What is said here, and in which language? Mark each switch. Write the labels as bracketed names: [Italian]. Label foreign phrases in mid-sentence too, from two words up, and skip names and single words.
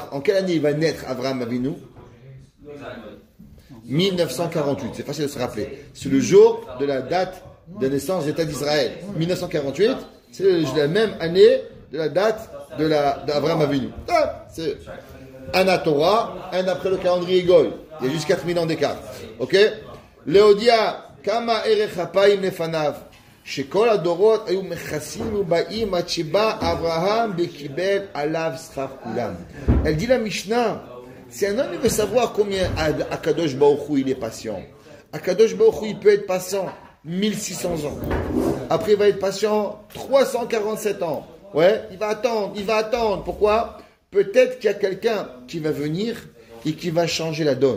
[French] En quelle année il va naître Abraham Avinu? 1948, c'est facile de se rappeler. C'est le jour de la date de naissance de l'État d'Israël. 1948, c'est la même année de la date d'Abraham Avinu. C'est un à Torah, un après le calendrier Goy. Il y a juste 4000 ans d'écart. [Hebrew] Ok? להודיע, כמה ארך אפיים לפניו, שכל הדורות היו מכעיסים ובאים עד שבא אברהם וקיבל עליו שכר כולם. [French] Elle dit la Mishnah, si un homme veut savoir combien [Hebrew] הקדוש ברוך הוא [French] il est patient, [Hebrew] הקדוש ברוך הוא [French] il peut être patient 1600 ans. Après il va être patient 347 ans. Ouais, il va attendre. Pourquoi? Peut-être qu'il y a quelqu'un qui va venir et qui va changer la donne.